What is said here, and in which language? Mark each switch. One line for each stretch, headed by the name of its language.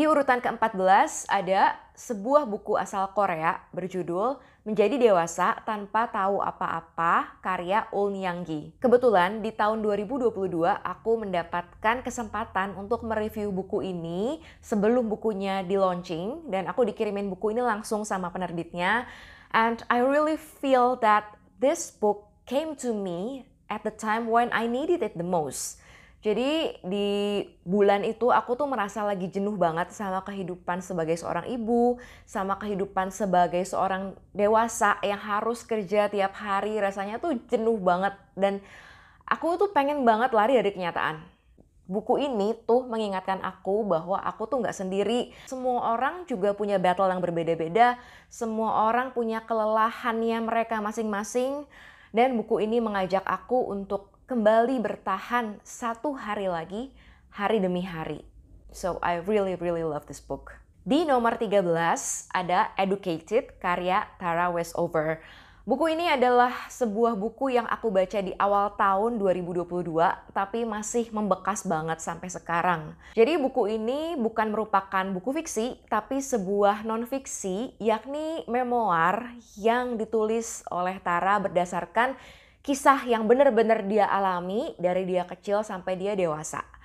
Indonesian: Di urutan ke-14 ada sebuah buku asal Korea berjudul Menjadi Dewasa Tanpa Tahu Apa-apa karya Eun Young-gi. Kebetulan di tahun 2022 aku mendapatkan kesempatan untuk mereview buku ini sebelum bukunya di launching dan aku dikirimin buku ini langsung sama penerbitnya.
English: And I really feel that this book came to me at the time when I needed it the most.
Indonesian: Jadi di bulan itu aku tuh merasa lagi jenuh banget sama kehidupan sebagai seorang ibu, sama kehidupan sebagai seorang dewasa yang harus kerja tiap hari, rasanya tuh jenuh banget dan aku tuh pengen banget lari dari kenyataan. Buku ini tuh mengingatkan aku bahwa aku tuh nggak sendiri. Semua orang juga punya battle yang berbeda-beda. Semua orang punya kelelahannya mereka masing-masing. Dan buku ini mengajak aku untuk kembali bertahan satu hari lagi, hari demi hari.
English: So I really love this book.
Indonesian: Di nomor 13 ada Educated karya Tara Westover. Buku ini adalah sebuah buku yang aku baca di awal tahun 2022, tapi masih membekas banget sampai sekarang. Jadi buku ini bukan merupakan buku fiksi, tapi sebuah non-fiksi, yakni memoir yang ditulis oleh Tara berdasarkan kisah yang benar-benar dia alami dari dia kecil sampai dia dewasa.